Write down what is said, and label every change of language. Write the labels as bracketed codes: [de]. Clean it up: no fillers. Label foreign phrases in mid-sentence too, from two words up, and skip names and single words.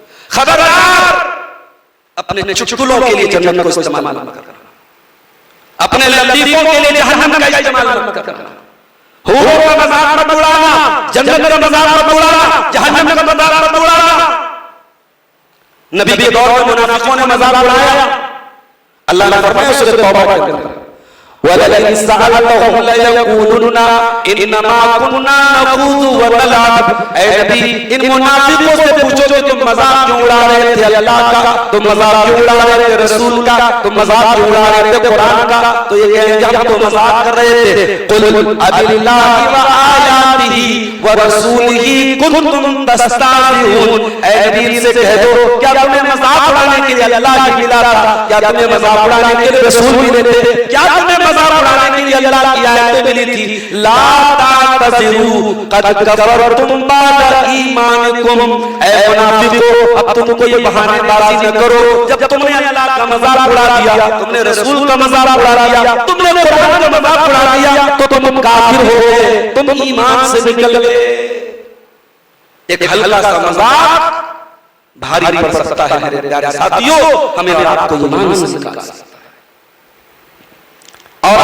[hi] खबरदार, अपने चुटकुलों के लिए जन्नत को इस्तेमाल मत करना, अपने लतीफों के लिए जहन्नम का इस्तेमाल मत करना। हूरों का मजाक मत उड़ाना, जन्नत का मजाक मत उड़ाना, जहन्नम का मजाक मत उड़ाना। नबी के दौर में मुनाफिकों ने मजाक उड़ाया। अल्लाह ने फरमाया सूरह तौबा के अंदर [ar] ولئن سألتهم ليقولن إنما كنا نخوض ونلعب. [hi] ऐ नबी, इन मुनाफिकों से पूछो कि तुम मजाक क्यों उड़ा रहे थे अल्लाह का, तुम मजाक क्यों उड़ा रहे थे रसूल का, तुम मजाक क्यों उड़ा रहे थे कुरान का। तो ये कहेंगे हम तो मजाक कर रहे थे। [ar] قل أبالله وآياته ورسوله كنتم تستهزئون. [hi] ऐ नबी से कह दो क्या तुम्हें मजाक उड़ाने के लिए अल्लाह ही मिला था, क्या तुम्हें मजाक उड़ाने के लिए रसूल मिले थे, क्या तुम्हें मजाक उड़ाने के लिए अल्लाह की आयतें मिली थी। [ar] لا تعتذروا قد كفرتم بعد إيمانكم. [hi] ऐ मुनाफिकों, अब तुम कोई बहानेबाजी न करो, जब तुमने अल्लाह का मजाक उड़ा दिया, तुमने रसूल का मजाक उड़ा दिया, तुमने कुरान का मजाक उड़ा दिया, तो तुम काफिर हो गए, तुम ईमान से निकल गए। एक हल्का सा मजाक भारी पड़ सकता है मेरे प्यारे साथियों, हमें आपको ईमान से निकाल सकता है।